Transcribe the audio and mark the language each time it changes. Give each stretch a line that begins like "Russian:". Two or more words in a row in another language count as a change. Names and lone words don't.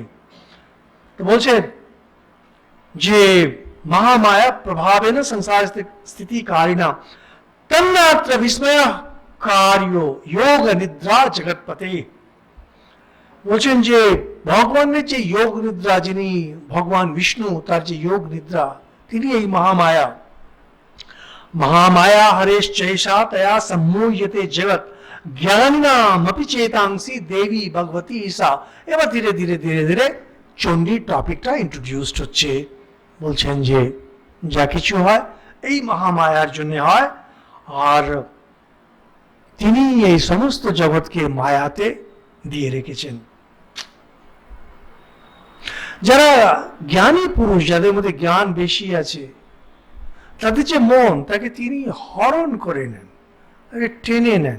Bangla: তো বলছেন যে
Sanskrit: মহামায়া প্রভাবে না সংসার স্থিতি কারিণা তন্নাত্র বিস্ময় কার্য যোগ নিদ্রা জগৎপতে।
Bangla: বলছেন যে ভগবানের যে যোগ নিদ্রা, যিনি ভগবান বিষ্ণু, তার যে যোগ নিদ্রা, তিনি এই মহামায়া।
Sanskrit: महामाया हरेश्चैषा तया सम्मोह्यते जगत ज्ञानिनामपि चेतांसी देवी भगवती ईसा।
Bangla: এবার ধীরে ধীরে ধীরে ধীরে চণ্ডীর টপিকটা ইন্ট্রোডিউসড হচ্ছে। বলছেন যে যা কিছু হয় এই মহামায়ার জন্য হয়, আর তিনি এই সমস্ত জগৎকে মায়াতে দিয়ে রেখেছেন। যারা জ্ঞানী পুরুষ, যাদের মধ্যে জ্ঞান বেশি আছে, তাদের যে মন, তাকে তিনি হরণ করে নেন, তাকে টেনে নেন।